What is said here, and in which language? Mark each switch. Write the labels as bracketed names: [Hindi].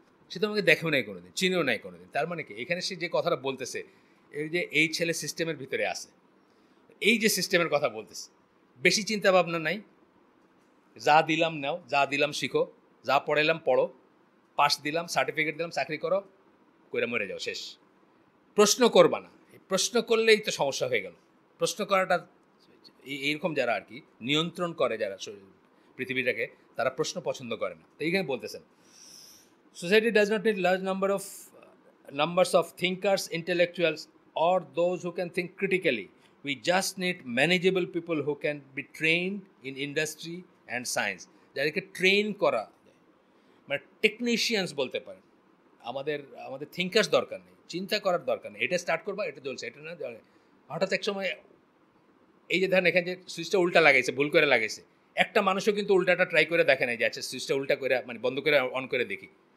[Bangla] সে তো আমাকে দেখেও নাই কোনোদিন, চিনেও নাই কোনোদিন। তার মানে কি, এখানে সে যে কথাটা বলতেছে, এই ছেলে সিস্টেমের ভিতরে আছে, এই যে সিস্টেমের কথা বলতেছে, বেশি চিন্তা ভাবনা নাই, যা দিলাম নাও, যা দিলাম শিখো, যা পড়াইলাম পড়ো, পাস দিলাম, সার্টিফিকেট দিলাম, চাকরি করো, কইরা মরে যাও, শেষ। প্রশ্ন করবা না, প্রশ্ন করলেই তো সমস্যা হয়ে গেল। প্রশ্ন করাটা, এইরকম যারা আর কি নিয়ন্ত্রণ করে, যারা পৃথিবীটাকে, তারা প্রশ্ন পছন্দ করে না। তো এইখানে বলতেছেন, [English] Society does not need large numbers of thinkers, intellectuals, or those who can think critically. We just need manageable people who can be trained in industry and science. [Bangla] যাদেরকে ট্রেন করা, মানে টেকনিশিয়ানস বলতে পারেন। আমাদের থিঙ্কার্স দরকার নেই, চিন্তা করার দরকার নেই, এটা স্টার্ট করবা, এটা চলছে, এটা না হঠাৎ এক সময় এই যে ধরেন এখানে যে সুইচটা উল্টা লাগাইছে, ভুল করে লাগাইছে, একটা মানুষও কিন্তু উল্টাটা ট্রাই করে দেখে নাই যে আচ্ছা সুইচটা উল্টা করে, মানে বন্ধ করে অন করে দেখি।